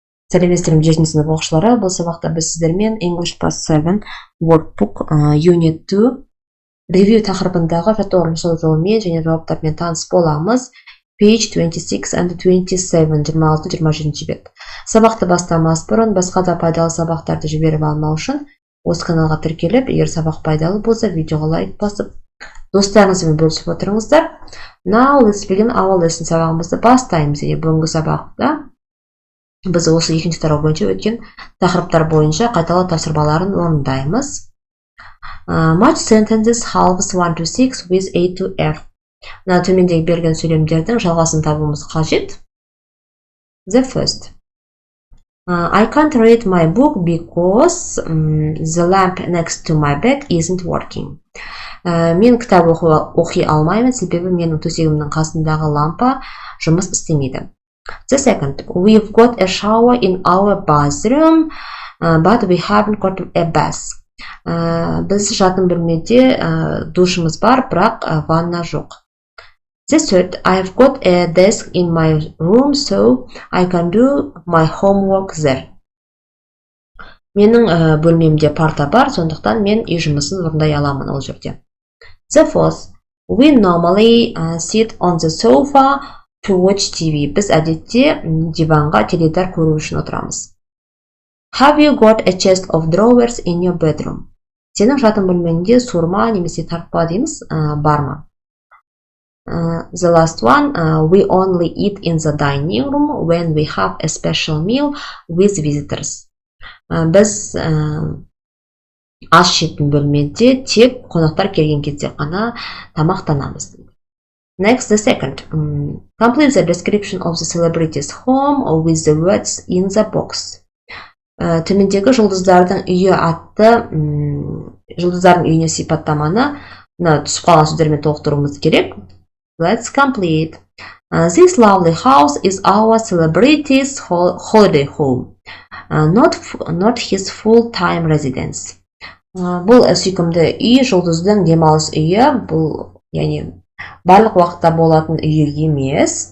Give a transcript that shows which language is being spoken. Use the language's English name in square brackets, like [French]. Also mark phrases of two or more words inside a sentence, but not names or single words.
[Kazakh] Сәлеметсіздер ме 7 сынып оқушылары. Бұл сабақта біз сіздермен English Past 7 Workbook Unit 2 ревью тақырыбындағы жаттығу жолымен және жауаптармен таныс боламыз. [English] Page 26 and 27, 26-27 бет. [Kazakh] Сабақты бастамас бұрын басқа да пайдалы сабақтарды жіберіп алмау үшін осы каналға тіркеліп, егер сабақ пайдалы болса, видеоға лайк басып, достарыңызбен бөлісіп отырыңыздар. [English] Now let's begin our lesson. [Kazakh] Сабағымызды бастаймыз. Бүгінгі сабақта біз осы екінші тарау бойынша өткен тақырыптар бойынша қайталау тапсырмаларын орындаймыз. [English] Match sentences halves 1 to 6 with A to F. [Kazakh] Төмендегі берген сөйлемдердің жалғасын табуымыз қажет. [English] The first. I can't read my book because the lamp next to my bed isn't working. [Kazakh] Мен кітап оқи алмаймын, себебі менің төсегімнің қасындағы лампа жұмыс істемейді. [English] The second, we've got a shower in our bathroom, but we haven't got a bath. [Kazakh] Біз жатын бөлмеде душымыз бар, бірақ ванна жоқ. [English] The third, I've got a desk in my room, so I can do my homework there. [Kazakh] Менің бөлмемде парта бар, сондықтан мен үй жұмысын орындай аламын ол жерде. [English] The fourth, we normally sit on the sofa to watch TV. [Kazakh] Біз әдетте диванға теледидар көру үшін отырамыз. [English] Have you got a chest of drawers in your bedroom? [Kazakh] Сенің жатын бөлмеңде суырма немесе тартпа дейміз, бар ма? [English] The last one, we only eat in the dining room when we have a special meal with visitors. [Kazakh] Біз ас ішетін бөлмеде тек қонақтар келген кезде ғана тамақтанамыз. [English] Next, the second. Complete the description of the celebrity's home with the words in the box. [Kazakh] Төмендегі жұлдыздардың үйі атты жұлдыздардың үйіне сипаттаманы түсіп қалған сөздермен толықтыруымыз керек. [English] Let's complete. This lovely house is our celebrity's holiday home, not his full-time residence. [Kazakh] Бұл сүйкімді үй жұлдыздың демалыс үйі, бұл барлық уақытта болатын үйі емес.